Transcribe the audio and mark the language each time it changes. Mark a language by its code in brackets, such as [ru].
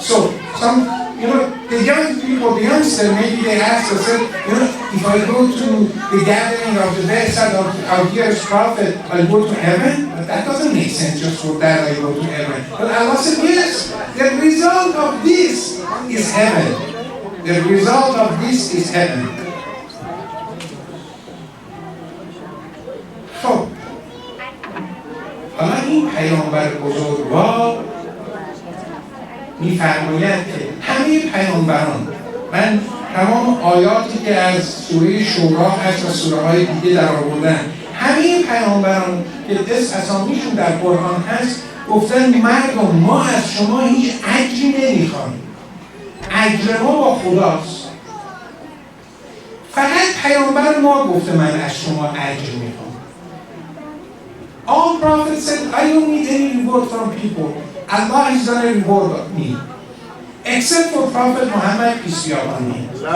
[en] So, the young people, the youngster, maybe they ask themselves, if I go to the gathering of the best of our dearest prophet, I'll go to heaven? But that doesn't make sense, just for that I go to heaven. But Allah said, yes, the result of this is heaven. The result of this is heaven. [fa] خب حالا این پیامبر بزرگوار می‌فرماید که همه پیامبران، من تمام آیاتی که از سوره شورا هست و سوره های دیگه در آوردن، همه پیامبران که اسامیشون در قرآن هست گفتن مردم ما از شما هیچ اجری نمیخوایم، اجر ما با خداست. فقط پیامبر ما گفته من از شما اجر میخوام. [en] All prophets said, I don't need any reward from people. Allah is going to reward me. Except for Prophet Muhammad, peace be upon him.